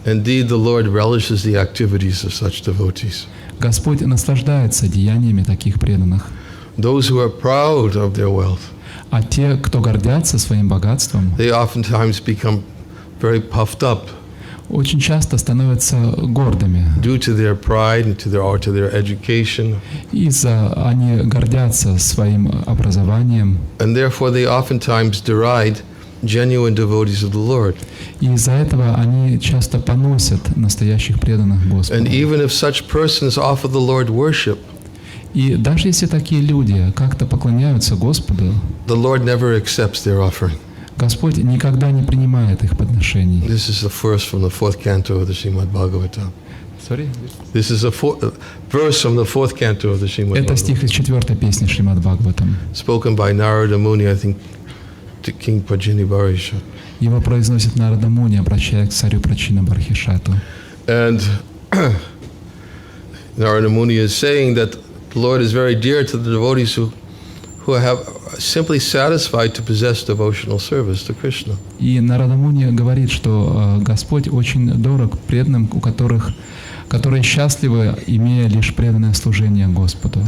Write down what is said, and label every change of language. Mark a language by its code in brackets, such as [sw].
[en] Indeed, the Lord relishes the activities of such devotees. [ru] Господь наслаждается деяниями таких преданных. [en] Those who are proud of their wealth, [ru] А те, кто гордятся своим богатством, [en] they oftentimes become very puffed up [ru] очень часто становятся гордыми. [en] due to their pride and to their education. [ru] Они гордятся своим образованием. [en] And therefore they oftentimes deride genuine devotees of the Lord. [ru] И из-за этого они часто поносят настоящих преданных Господу. [en] And even if such persons offer the Lord worship, [ru] и даже если такие люди как-то поклоняются Господу, [en] the Lord never accepts their offering. [ru] Господь никогда не принимает их подношений. [en] This is the verse from the 4th canto of the Srimad Bhagavatam. Sorry? This is a verse from the fourth canto of the Srimad [ru] Это [en] Bhagavatam, [ru] стих из 4 песни Шримад Бхагаватам. [en] spoken by Narada Muni, I think, to King Prajini. [ru] Его произносит Нарада Муни, обращаясь к царю Прачина Бархишату. [en] And Narada Muni is saying that the Lord is very dear to the devotees who have simply satisfied to possess devotional service to Krishna. [ru] И Нарада Муни говорит, что Господь очень дорог преданным, которые счастливы, имея лишь преданное служение Господу.